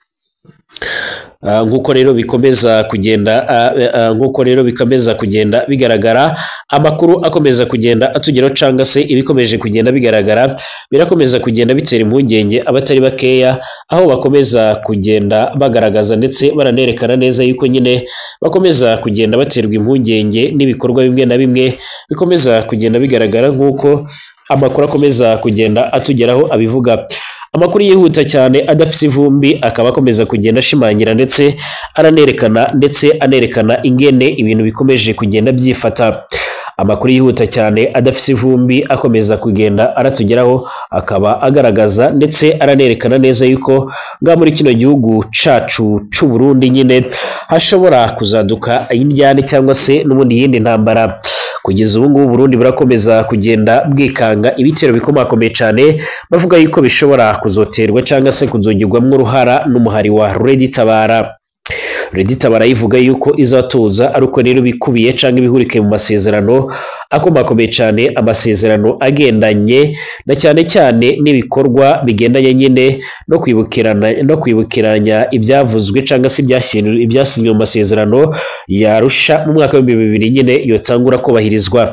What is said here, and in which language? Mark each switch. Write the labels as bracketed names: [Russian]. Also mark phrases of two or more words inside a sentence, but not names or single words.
[Rundi] Nk'uko rero bikomeza kugenda bigaragara, amakuru akomeza kugenda atugeraho cyangwa se ibikomeje kugenda bigaragara birakomeza kugenda bitera impungenge abatari bakeya, aho bakomeza kugenda bagaragaza ndetse baranerekana neza yuko nyine bakomeza kugenda baterwa impungenge n'ibikorwa bimwe na bimwe bikomeza kugenda bigaragara nk'uko amakuru akomeza kugenda atugeraho abivuga. Amakuru yihuta cyane adafite ivumbi akaba akomeza kugenda ashimangira ndetse anerekana ingene ibintu bikomeje kugenda byifata. amakuru yihuta cyane adafise ivumbi akomeza kugenda aratugeraho, akaba agaragaza ndetse aranerekana neza yuko nga muri kino gihugu cacu c'u Burundi nyine hashobora kuzaduka indyane cyangwa se n'ubundi yindi ntambara. Kugeza ubu ngubu Burundi burakomeza kugenda bwikanga ibitero bikomakomeye cyane, bavuga yuko bishobora kuzoterwa cyangwa se kuzogirwamwo uruhara n'umuhari wa Red Tabara. Red Tabara yivuga yuko izatuza aruko rero bikubiye cyangwa ibihurike mu masezerano akomakomeye cyane, amasezerano agendanye na cyane cyane n'ibikorwa bigendanye nyine no kwibukiranya ibyavuzwe cyangwa se ibyasinywe mu masezerano yarusha mu mwaka wa 2000 nyine yotangura kubahirizwa.